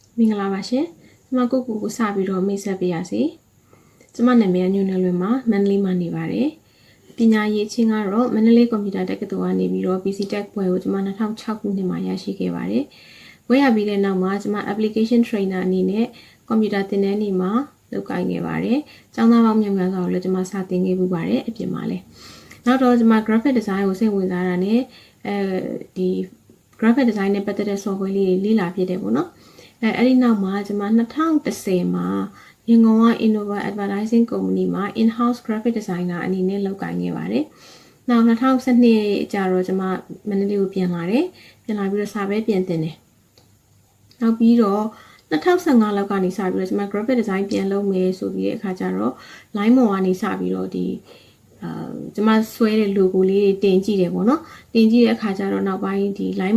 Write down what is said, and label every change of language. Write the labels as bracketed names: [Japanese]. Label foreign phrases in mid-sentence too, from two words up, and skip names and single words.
[Burmese] မင်္ဂလာပါရှင်။ကျွန်မကိုစပြီးတော့မိတ်ဆက်ပေးရစီ။ကျွန်မနာမည်ကညွန့်နယ်လွင်မှာမန္တလေးမှာနေပါတယ်။ပညာရေးချင်းကတော့မန္တလေးကွန်ပျူတာတက္ကသိုလ်ကနေပြီးတော့ PC Tech ဘွဲကိုကျွန်မ2006ခုနှစ်မှာရရှိခဲ့ပါတယ်။ဘွဲရပြီးတဲ့နောက်မှာကျွန်မ [English] application trainer [Burmese] အနေနဲ့ကွန်ပျူတာသင်တန်းတွေမှာလုပ်ကိုင်ခဲ့ပါတယ်။ကျောင်း သားပေါင်းများများစွာကိုလည်းကျွန်မစတင်ခဲ့ပူပါတယ်အပြင်မှာလည်း။နောက်တော့ကျွန်မ [English] graphic design [Burmese] ကိုစိတ်ဝင်စားတာနဲ့ဒီ [English] graphic design [Burmese] နဲ့ပတ်သက်တဲ့ software လေးတွေလေ့လာဖြစ်တယ်ပေါ့နော်။အဲ့ဒီနောက်မှာကျွန်မ2010မှာရန်ကုန်က Innova Advertising Company မှာ [English] in-house graphic designer [Burmese] အနေနဲ့လုပ်ကိုင်ခဲ့ပါတယ်။နောက်2012ကျတော့ကျွန်မမန္တလေးကိုပြန်လာတယ်။ပြန်လာပြီးတော့စာပဲပြန်တင်တယ်။နောက်ပြီးတော့2015လောက်ကနေစပြီးတော့ကျွန်မ [English] graphic design [Burmese] ပြန်လုပ်မယ် ဆိုပြီးတဲ့အခါကျတော့ line ပေါ်ကနေစပြီးတော့ဒီကျွန်မဆွဲတဲ့ logo လေးတွေတင်ကြည့်တယ်ပေါ့နော်။တင်ကြည့်တဲ့အခါကျတော့နောက်ပိုင်းဒီ line